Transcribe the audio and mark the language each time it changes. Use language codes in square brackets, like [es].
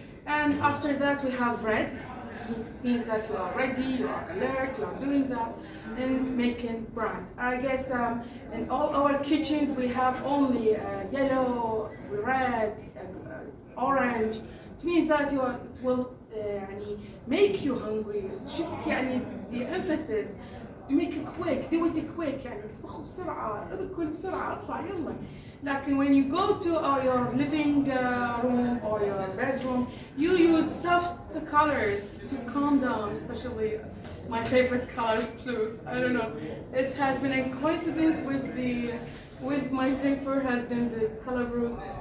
[en] And after that, we have red. It means that you are ready, you are alert, you are doing that, and making bright. I guess in all our kitchens we have only yellow, red, orange. It means that it will make you hungry. Shift the emphasis to make it quick, do it quick. [ar] اطبخوا بسرعة، اذكر بسرعة، اطلع يلا. [en] لكن when you go to your living room or your bedroom, you use soft colors to calm down, especially my favorite color is blue. I don't know. It has been a coincidence with my paper has been the color blue.